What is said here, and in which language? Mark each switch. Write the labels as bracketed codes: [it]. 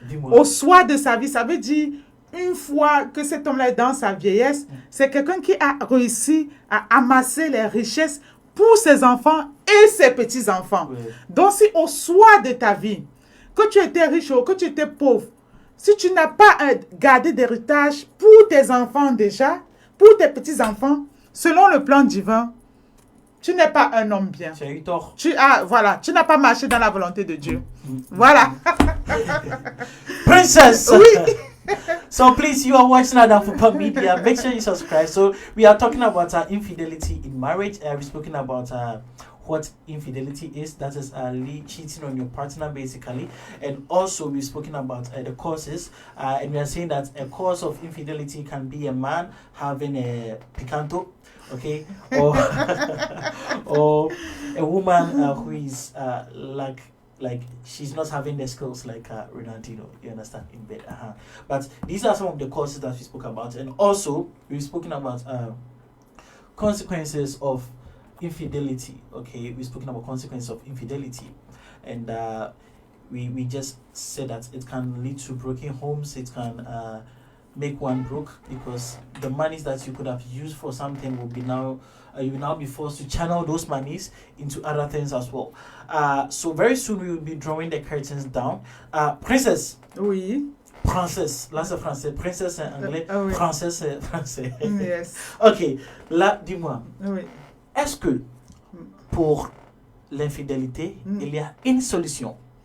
[fr] Au soir de sa vie, ça veut dire une fois que cet homme-là est dans sa vieillesse, c'est quelqu'un qui a réussi à amasser les richesses pour ses enfants et ses petits-enfants. Donc, si au soir de ta vie, que tu étais riche ou que tu étais pauvre, si tu n'as pas gardé d'héritage pour tes enfants déjà, pour tes petits-enfants, selon le plan divin, tu n'es pas un homme bien. Tu as eu tort. Tu n'as pas marché dans la volonté de Dieu. Voilà. [en] Princess! [fr] Oui. [en] So please, you are watching Adamfupa Media. Make sure you subscribe. So we are talking about infidelity in marriage. We've spoken about what infidelity is. That is cheating on your partner, basically. And also we've spoken about the causes. And we are saying that a cause of infidelity can be a man having a picanto, okay, or or a woman who is like she's not having the skills like Renantino, you understand, in bed. But these are some of the causes that we spoke about, and also we've spoken about consequences of infidelity. Okay, we've spoken about consequences of infidelity, and we just said that it can lead to broken homes. It can make one broke because the monies that you could have used for something will be now you will now be forced to channel those monies into other things as well. So very soon we will be drawing the curtains down. Princess. [fr] Oui. Princesse, là c'est français. Princesse c'est anglais. Oui. Princesse c'est français. [en] Yes. [fr] Ok, là dis-moi. Oui. Est-ce que pour l'infidélité, il y a une solution?